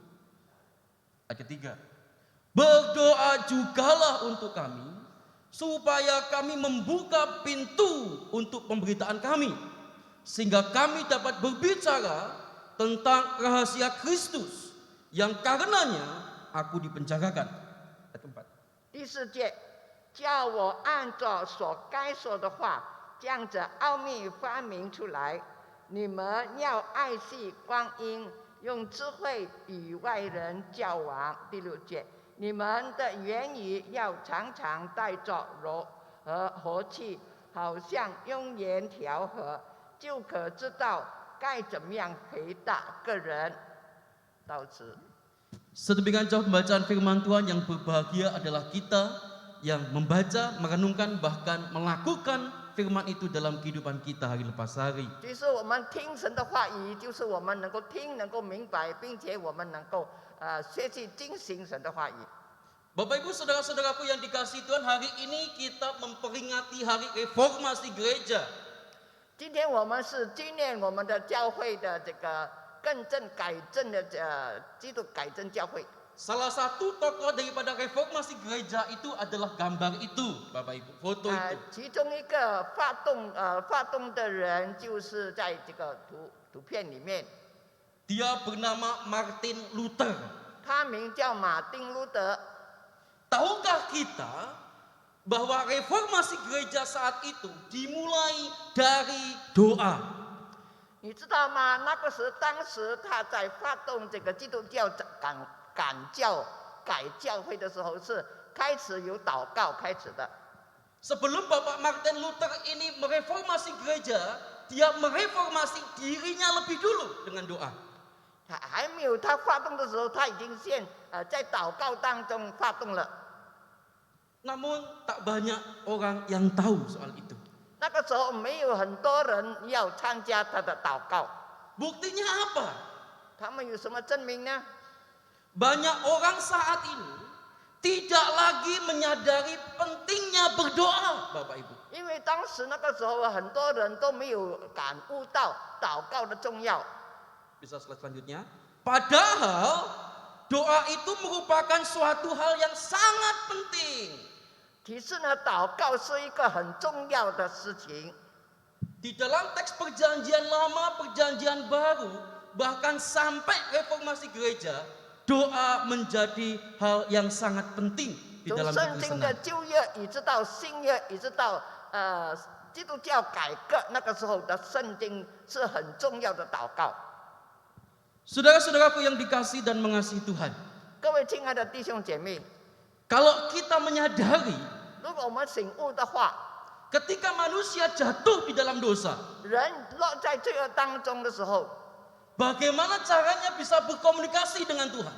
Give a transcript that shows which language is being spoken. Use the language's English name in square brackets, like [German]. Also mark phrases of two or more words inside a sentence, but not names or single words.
[Indonesian] Ayat ketiga, berdoa jugalah untuk kami, supaya kami membuka pintu untuk pemberitaan kami, sehingga kami dapat berbicara tentang rahasia Kristus yang karenanya aku dipenjarakan. Ayat keempat. [Chinese] 第4节，叫我按照所该说的话，将这奥秘发明出来。你们要爱惜光阴，用智慧与外人交往。第6节，你们的言语要常常带着柔和和气，好像用盐调和，就可知道该怎么样回答个人。到此。 [Indonesian] Sedemikian jauh pembacaan firman Tuhan, yang berbahagia adalah kita yang membaca, merenungkan, bahkan melakukan firman itu dalam kehidupan kita hari lepas hari. [Chinese] 就是我们听神的话语，就是我们能够听，能够明白，并且我们能够学习进行神的话语。 [Indonesian] Bapak Ibu saudara-saudaraku yang dikasihi Tuhan, hari ini kita memperingati hari reformasi gereja. [Chinese] 今天我们是纪念我们的教会的这个更正改正的基督改正教会。 [Indonesian] Salah satu tokoh daripada reformasi gereja itu adalah gambar itu, Bapak Ibu, foto itu. [Chinese] 其中一个发动的人就是在这个图片里面。 [Indonesian] Dia bernama Martin Luther. [Chinese] 他名叫马丁路德。 [Indonesian] Tahukah kita bahwa reformasi gereja saat itu dimulai dari doa? [Chinese] 你知道吗？当时他在发动这个基督教改教会的时候，是开始由祷告开始的。 [Indonesian] Sebelum Bapak Martin Luther ini mereformasi gereja, dia mereformasi dirinya lebih dulu dengan doa. [Chinese] 还没有他发动的时候，他已经在祷告当中发动了。 [Indonesian] Namun tak banyak orang yang tahu soal itu. [Chinese] 那个时候没有很多人要参加他的祷告。 [Indonesian] Buktinya apa? [Chinese] 他们有什么证明呢？ [Indonesian] Banyak orang saat ini tidak lagi menyadari pentingnya berdoa, Bapak Ibu. [Chinese] 因为当时那个时候很多人都没有感悟到祷告的重要。 [Indonesian] Bisa slide selanjutnya. Padahal doa itu merupakan suatu hal yang sangat penting. [Chinese] 其实呢，祷告是一个很重要的事情。 [Indonesian] Di dalam teks perjanjian lama, perjanjian baru, bahkan sampai reformasi gereja, doa menjadi hal yang sangat penting di [Chinese] 从 [Indonesian] dalam [Chinese] 圣经的 [Indonesian] kekristenan. [Chinese] 旧约一直到新约，一直到基督教改革那个时候的圣经是很重要的祷告。 [Indonesian] Saudara-saudaraku yang dikasihi dan mengasihi Tuhan, [Chinese] 各位亲爱的弟兄姐妹， [Indonesian] kalau kita menyadari [Chinese] 如果我们醒悟的话， [Indonesian] ketika manusia jatuh di dalam dosa, [Chinese] 人落在罪恶当中的时候， [Indonesian] bagaimana caranya bisa berkomunikasi dengan Tuhan?